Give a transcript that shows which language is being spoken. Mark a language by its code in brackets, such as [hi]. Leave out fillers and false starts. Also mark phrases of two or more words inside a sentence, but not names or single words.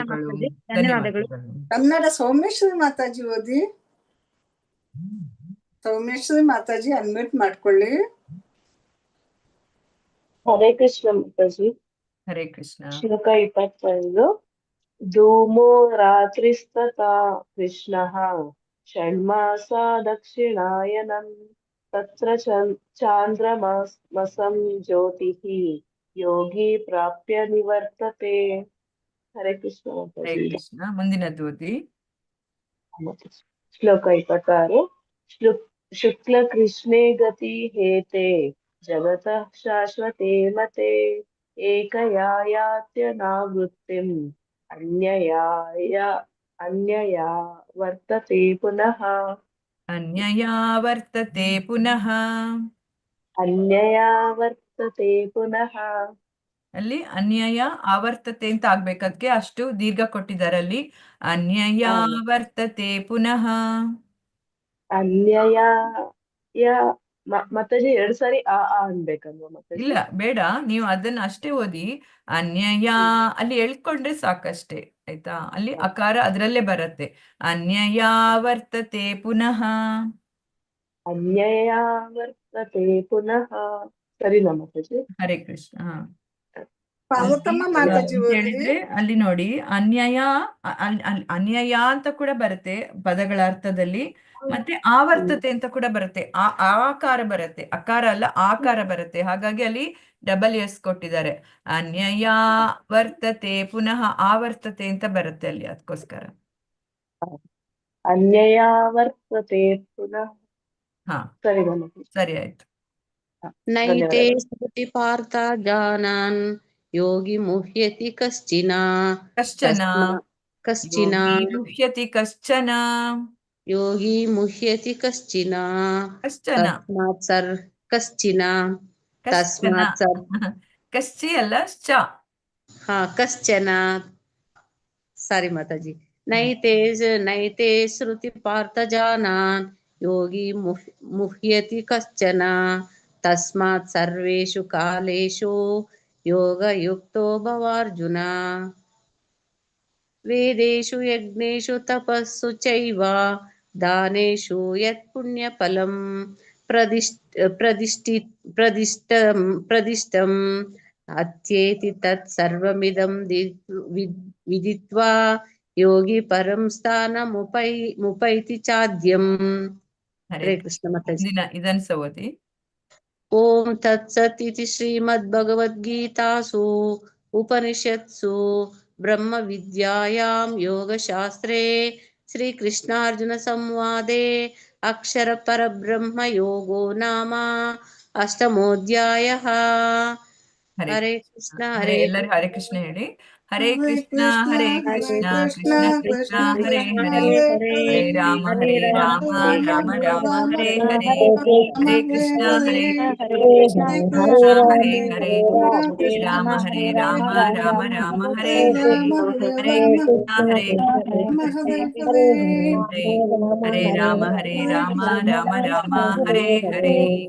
[kn] ಧನ್ಯವಾದಗಳು ಮಾತಾಜಿ, ಧನ್ಯವಾದಗಳು. ಕನ್ನಡ ಸೌಮೇಶ್ವರಿ ಮಾತಾಜಿ ಓದಿ. ಸೌಮೇಶ್ವರಿ ಮಾತಾಜಿ ಅನ್ಮ್ಯೂಟ್ ಮಾಡ್ಕೊಳ್ಳಿ. ಹರೇ ಕೃಷ್ಣ ಮಾತಾಜಿ. ಹರೇ ಕೃಷ್ಣ. [sa] ಶ್ಲೋಕ 25. ಧೂಮೋ ರಾತ್ರಿಸ್ತಥಾ ಕೃಷ್ಣಃ ಷಣ್ಮಾಸಾ ದಕ್ಷಿಣಾಯನಂ ತತ್ರ ಚಾಂದ್ರಮಸಂ ಜ್ಯೋತಿಃ ಯೋಗಿ ಪ್ರಾಪ್ಯ ನಿವರ್ತತೆ. [kn] ಹರೇ ಕೃಷ್ಣ ಹರೇ ಮಾತಾಜಿ. ಕೃಷ್ಣ. ಮುಂದಿನದ್ದು ಓದಿ. ಶ್ಲೋಕ 26. [sa] ಶುಕ್ಲ ಕೃಷ್ಣೇ ಗತಿ ಹೇತೆ ಜಗತಃ ಶಾಶ್ವತೆ ಮತೆ ಏಕಯಾತ್ಯನಾವೃತ್ತಿಂ ಅನ್ಯಯಾ ವರ್ತತೆ ಪುನಃ. ಅನ್ಯಯಾ ವರ್ತತೆ ಪುನಃ. ಅನ್ಯಯಾ ವರ್ತತೆ ಪುನಃ. [kn] ಅಲ್ಲಿ ಅನ್ಯಯ ಆವರ್ತತೆ ಅಂತ ಆಗ್ಬೇಕು. ಅದಕ್ಕೆ ಅಷ್ಟು ದೀರ್ಘ ಕೊಟ್ಟಿದ್ದಾರೆ ಅಲ್ಲಿ. [sa] ಅನ್ಯಯಾ ವರ್ತತೆ ಪುನಃ. [kn] ಅನ್ಯಯ ಮಾತಾಜಿ 2 ಸಾರಿ ಆ ಅನ್ಬೇಕಲ್ವಾ ಮಾತಾಜಿ? ಇಲ್ಲ, ಬೇಡ, ನೀವು ಅದನ್ನ ಅಷ್ಟೇ ಓದಿ. ಅನ್ಯಯ ಅಲ್ಲಿ ಎಳ್ಕೊಂಡ್ರೆ ಸಾಕಷ್ಟೇ, ಆಯ್ತಾ? ಅಲ್ಲಿ ಅಕಾರ ಅದರಲ್ಲೇ ಬರುತ್ತೆ. [sa] ಅನ್ಯಯ ವರ್ತತೆ ಪುನಃ. ಅನ್ಯಯ ವರ್ತತೆ ಪುನಃ. [kn] ಸರಿನಾ ಮಾತಾಜಿ? ಹರೇ ಕೃಷ್ಣ. ಪಾರ್ವತಮ್ಮ ಮಾತಾಜಿ ಅಂತ ಓದಿ. ಹೇಳಿದ್ರೆ ಅಲ್ಲಿ ನೋಡಿ, ಅನ್ಯಯ ಅಂತ ಕೂಡ ಬರುತ್ತೆ ಪದಗಳ ಅರ್ಥದಲ್ಲಿ, ಮತ್ತೆ ಆವರ್ತತೆ ಅಂತ ಕೂಡ ಬರುತ್ತೆ. ಆಕಾರ ಬರುತ್ತೆ, ಅಕಾರ ಅಲ್ಲ ಆಕಾರ ಬರುತ್ತೆ. ಹಾಗಾಗಿ ಅಲ್ಲಿ ಡಬಲ್ ಎಸ್ ಕೊಟ್ಟಿದ್ದಾರೆ. [sa] ಅನ್ಯಯ ವರ್ತತೆ ಪುನಃ ಆವರ್ತತೆ [kn] ಅಂತ ಬರುತ್ತೆ ಅಲ್ಲಿ, ಅದಕ್ಕೋಸ್ಕರ. [sa] ಅನ್ಯಯ ವರ್ತತೆ ಪುನಃ. [kn] ಹಾ, ಸರಿನಾ? ಸರಿ, ಆಯ್ತು. [sa] ನೈತೆ ಸ್ಮೃತಿ ಪಾರ್ಥ ಜಾನಾನ್ ಯೋಗಿ ಮುಹ್ಯತಿ ಕಶ್ಚಿನ. ಯೋಗಿ ಮುಹ್ಯತಿ ಕಶ್ಚನ. ಯೋಗಿ ಮುಹ್ಯತಿ ಕಶ್ಚಿನ. ಕಶ್ಚಿನ. [kn] ಕಶ್ಚಿ ಅಲ್ಲ, ಕಶ್ಚನ. ಸಾರಿ ಮಾತಾಜಿ. [sa] ನೈತೆ ಶ್ರುತಿ ಪಾರ್ಥ ಜಾನಾನ್ ಯೋಗಿ ಮುಹ್ಯತಿ ಕಶ್ಚನ ತಸ್ಮಾತ್ ಸರ್ವೇಷು ಕಾಲೇಷು ಯೋಗಯುಕ್ತೋ ಭವಾರ್ಜುನ. ವೇದೇಷು ಯಜ್ಞೇಷು ತಪಸ್ಸು ಚೈವ ದಾನೇಷು ಯತ್ ಪುಣ್ಯಫಲಂ ಪ್ರದಿಷ್ಟಂ ಅತ್ಯೇತಿ ತತ್ ಸರ್ವಮಿದಂ ವಿದಿತ್ವಾ ಯೋಗಿ ಪರಂ ಸ್ಥಾನಮುಪೈತಿ ಚಾದ್ಯಂ. [kn] ಹರೇ ಕೃಷ್ಣ ಮಾತಾಜಿ. ಇದನ್ನ ಓದಿ. [sa] ಓಂ ತತ್ಸತ್ ಇತಿ ಶ್ರೀಮದ್ಭಗವದ್ಗೀತಾಸು ಉಪನಿಷತ್ಸು ಬ್ರಹ್ಮ ವಿದ್ಯಾಯಾಂ ಯೋಗಶಾಸ್ತ್ರೇ ಶ್ರೀಕೃಷ್ಣಾರ್ಜುನ ಸಂವಾದೆ ಅಕ್ಷರ ಪರಬ್ರಹ್ಮ ಯೋಗೋ ನಾಮ ಅಷ್ಟಮೋಧ್ಯಾಯಃ. [kn] ಹರೇ ಕೃಷ್ಣ. ಎಲ್ಲರೂ ಹರೇ ಕೃಷ್ಣ ಹೇಳಿ. [sa] ಹರೇ ಕೃಷ್ಣ ಹರೇ ಕೃಷ್ಣ ಕೃಷ್ಣ ಕೃಷ್ಣ ಹರೇ ಹರೇ, ಹರೇ ರಾಮ ರಾಮ ರಾಮ ಹರೇ ಹರೇ, ಹರೇ ಕೃಷ್ಣ ಹರೇ ಕೃಷ್ಣ ಹರೇ ಹರೇ, ಹರೇ ರಾಮ ರಾಮ ರಾಮ ಹರೇ ಹರೇ, ಹರೇ ಕೃಷ್ಣ ಹರೇ ಹರೇ ರಾಮ ರಾಮ ರಾಮ ಹರೇ ಹರೇ.